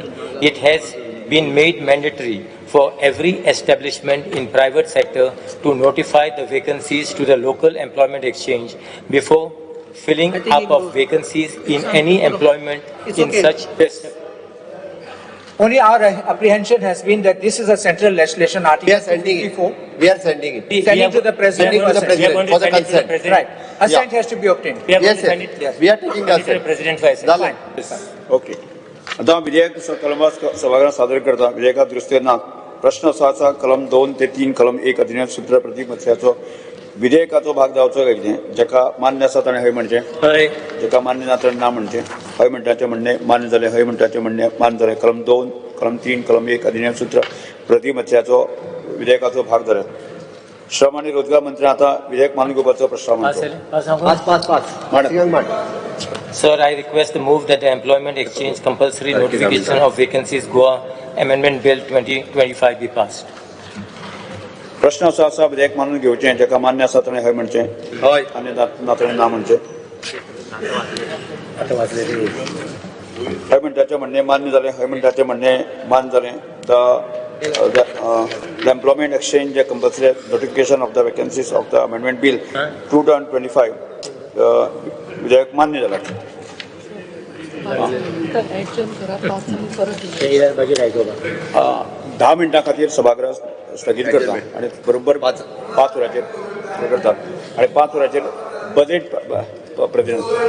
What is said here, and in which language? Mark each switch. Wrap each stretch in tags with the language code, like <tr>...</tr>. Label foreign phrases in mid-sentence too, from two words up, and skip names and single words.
<en>It has been made mandatory for every establishment in private sector to notify the vacancies to the local employment exchange before filling up of vacancies in any employment in such. Only our apprehension has been that this is a central legislation We article are sending 54. it. We are sending it. Sending to the president. Sending to the president for the consent. Right. Assent has to be obtained. We are Yes, going to send sir. it. We are taking the Send it to the assent. president for assent. Dale.</en> <kok>ओके. आता विधेयक कलमात सभागृहात सादर करता. विधेयकात दुरुस्ती ना. प्रश्न असा कलम 2 ते 3 कलम 1 अधिनियम सूत्र प्रतीक मत्स्याचो विधेयकाचो भाग जावचो काय कितें. जेका मान्य आसा ताणें हय म्हणचें. हय. जेका मान्य ना ताणें ना म्हणचें. हय म्हणटाचें म्हणणे मान्य जालें. हय म्हणटाचें म्हणणे मान्य जालें. कलम 2 कलम 3 कलम 1 अधिनियम सूत्र प्रतीक मत्स्याचो विधेयकाचो भाग जालो. श्रम आणि रोजगार मंत्री आता विधेयक मानून घेवपाचो प्रस्ताव म्हणतो.</kok> <en>Sir, I request to move that the Employment Exchange Compulsory Notification of Vacancies Goa Amendment Bill 2025 be passed.</en> <kok>प्रश्न असा विधेयक मानून घेवचें. जेका मान्य आसा ताणें हय म्हणचें. हय. आनी ना ताणें ना म्हणचें. हय म्हणटाचें म्हणणे मान्य जालें. हय म्हणटाचें म्हणणे मान्य जालें. The Employment Exchange Compulsory Notification of the Vacancies of the Amendment Bill 2025 विधेयक मान्य जालां. 10 मिनटां खातीर सभागृह स्थगीत करता आणि बरोबर 5 वरांचेर करतात आणि 5 वरांचेर बजेट प्रतिनिधी</kok>